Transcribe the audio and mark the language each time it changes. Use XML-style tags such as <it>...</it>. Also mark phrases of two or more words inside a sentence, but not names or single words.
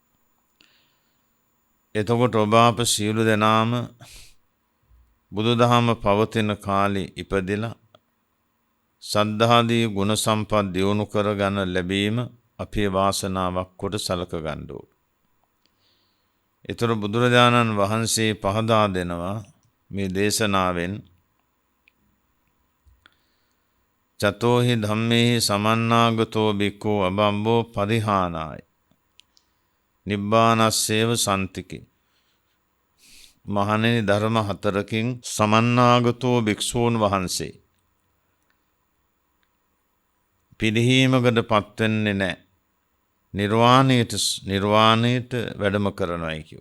<si>එතකොට ඔබ අප සියලු දෙනාම බුදුදහම පවතින කාලේ ඉපදිලා සද්ධාදී ගුණ සම්පත් දියුණු කරගන්න ලැබීම අපේ වාසනාවක් කොට සලක ගන්න ඕන. ඒතර බුදුරජාණන් වහන්සේ පහදා දෙනවා මේ දේශනාවෙන්</si> <pi>චතෝහි ධම්මේහි සමන්නාගතෝ බික්ඛු අබම්බෝ පරිහානාය නිබ්බානස්සේව සම්තිකේ.</pi> <si>මහණෙනි ධර්ම 4කින් සමන්නාගතෝ භික්ෂූන් වහන්සේ පිළිහීමකට පත් වෙන්නේ නැහැ. නිර්වාණයට වැඩම කරනවායි කිව්.</si>